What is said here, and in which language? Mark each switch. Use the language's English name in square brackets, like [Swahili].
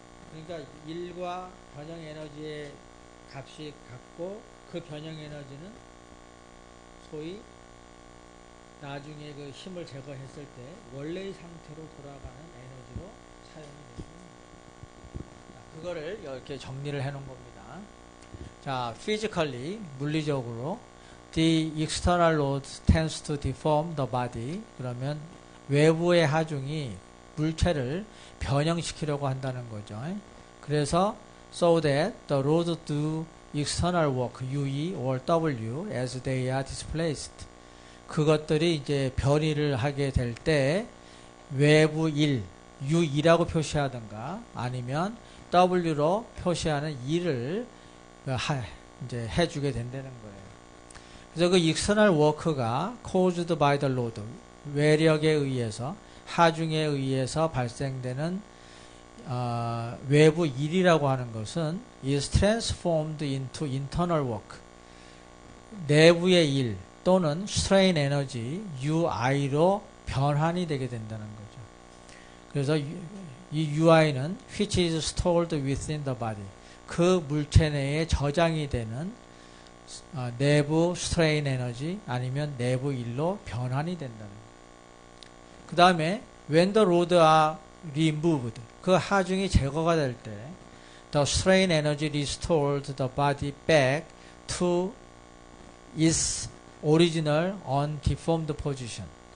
[Korean] 그러니까 일과 변형 에너지의 값이 같고 그 변형 에너지는 소위 나중에 그 힘을 제거했을 때 원래의 상태로 돌아가는 에너지로 사용이 됩니다. 그거를 이렇게 정리를 해 놓은 겁니다. [English] 자, physically, [Korean] 물리적으로 [English] the external load tends to deform the body. [Korean] 그러면 외부의 하중이 물체를 변형시키려고 한다는 거죠. 그래서 [English] so that the load do external work, UE or W, as they are displaced. [Korean] 그것들이 이제 변이를 하게 될 때 외부 1, U2라고 표시하든가 아니면 W로 표시하는 2를 이제 해주게 된다는 거예요. 그래서 그 external work가 [English] caused by the load, [Korean] 외력에 의해서, 하중에 의해서 발생되는 외부 1이라고 하는 것은 [English] is transformed into internal work, [Korean] 내부의 일 또는 strain energy UI로 변환이 되게 된다는 거죠. 그래서 이 UI는 [English] which is stored within the body, [Korean] 그 물체 내에 저장이 되는 내부 strain energy 아니면 내부 일로 변환이 된다는 거예요. [English] 그 다음에 when the load are removed, [Korean] 그 하중이 제거가 될 때 [English] the strain energy restored the body back to its original undeformed position.